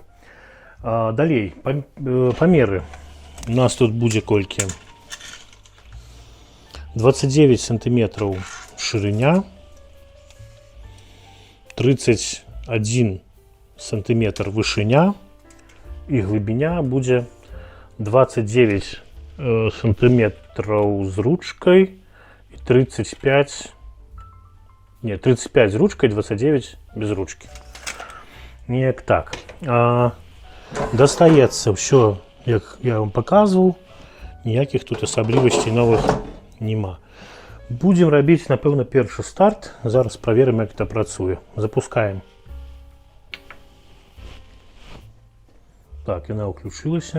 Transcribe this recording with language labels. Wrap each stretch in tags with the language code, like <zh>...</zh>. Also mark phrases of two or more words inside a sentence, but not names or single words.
<be>Далей, памеры. У нас тут будзе колькі? 29 сантиметраў шырыня, 31 сантиметр вышыня, і глыбіня будзе 29</be> <ru>сантиметров с ручкой и 35... Нет, 35 с ручкой, 29 без ручки.</ru> <be>Неяк так. Достаецца ўсё, як я вам показывал. Ніякіх тут асаблівасцей новых нема. Будем рабіць, напэўна, першы старт. Зараз праверым, як это працуе. Запускаем. Так, яна ўключылася.</be>